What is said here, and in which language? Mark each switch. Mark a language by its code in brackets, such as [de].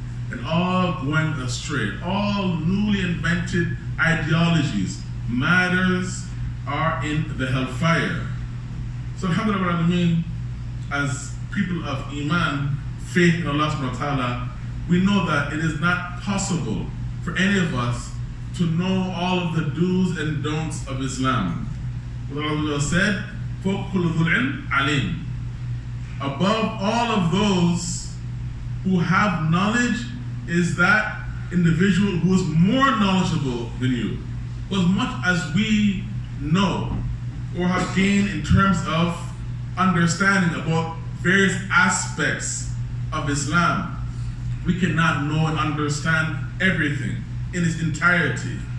[en] And all going astray. All newly invented ideologies, matters are in the hellfire. So alhamdulillah, as people of iman, faith in Allah subhanahu wa ta'ala, we know that it is not possible for any of us to know all of the do's and don'ts of Islam. What Allah said, [ar] فَوْقُ كُلِّ ذُو الْعِلْمِ عَلِيمٌ. [en] Above all of those who have knowledge is that individual who is more knowledgeable than you. As much as we know or have gained in terms of understanding about various aspects of Islam, we cannot know and understand everything in its entirety.